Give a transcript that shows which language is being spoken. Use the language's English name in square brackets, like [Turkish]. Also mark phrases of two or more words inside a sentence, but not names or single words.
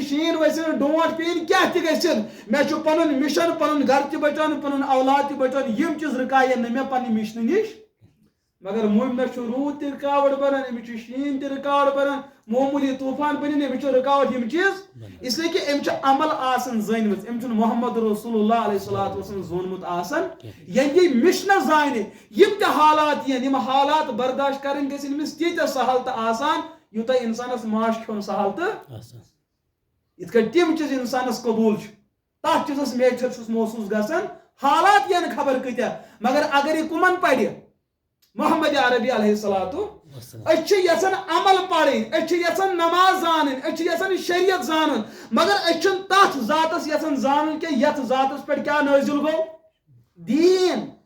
[Kashmiri] شیٖن ؤسِنۍ ڈونٛٹھ پیٚیِنۍ کیٛاہ تہِ گٔژھِنۍ مےٚ چھُ پنُن مِشن پنُن گرٕ تہِ بچاون پنُن اولاد تہِ بچاون یِم چیٖز رُکاین نہٕ مےٚ پننہِ مِشنہٕ نِش مگر مےٚ چھُ روٗد تہِ رُکاوٹ بنان أمِس چھُ شیٖن تہِ رُکاوٹ بنان معموٗلی طوٗفان بنن أمِس چھُ رُکاوٹ یِم چیٖز [Urdu] اس لیے کہ [Kashmiri] أمۍ چھِ عمل آسان زٲنۍمٕژ أمۍ چھُنہٕ محمد رسول اللہ [Arabic] علیہ الصلوۃ والسلام [Kashmiri] زونمُت آسان ییٚلہِ یہِ مِشنہ زانہِ یِم تہِ حالات یِن یِم حالات برداشت کرٕنۍ گژھن أمِس تیٖتیاہ سہل تہٕ آسان یوٗتاہ انسانس ماش کھیوٚن سہل تہٕ یِتھ کٔنۍ تِم چیٖز انسانس قبوٗل چھُ تتھ چیٖزس میچھر چھُس محسوٗس گژھان حالات ین خبر کۭتیاہ مگر اگر یہِ کُمن پرِ محمد عربی [Arabic] علیہ الصلوۃ [Kashmiri] أسۍ چھِ یژھان عمل پرٕنۍ أسۍ چھِ یژھان نماز زانٕنۍ أسۍ چھِ یژھان شریعت زانُن مگر أسۍ چھِنہٕ تتھ ذاتس یژھان زانُن کینٛہہ یتھ ذاتس پٮ۪ٹھ کیٛاہ نٲزِل گوٚو دیٖن